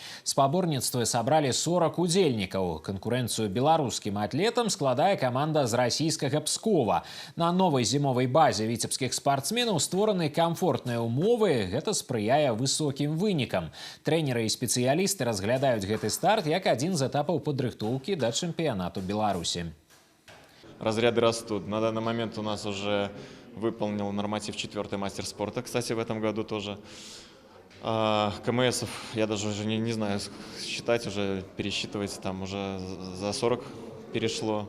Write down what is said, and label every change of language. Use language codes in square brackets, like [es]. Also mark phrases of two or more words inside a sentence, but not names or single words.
[be] Спаборніцтвы сабралі 40 удзельнікаў. Канкурэнцыю беларускім атлетам складае каманда з расійскага Пскова. На новай зімовай базе віцебскіх спартсменаў створаны камфортныя ўмовы. Гэта спрыяе высокім вынікам. Трэнеры і спецыялісты разглядаюць гэты старт як адзін з этапаў падрыхтоўкі да чэмпіянату Беларусі. [ru] Разряды растут. На данный момент у нас уже выполнил норматив 4-й мастер спорта, кстати, в этом году тоже. КМСов я даже уже не знаю считать, уже пересчитывать, там уже за 40 перешло.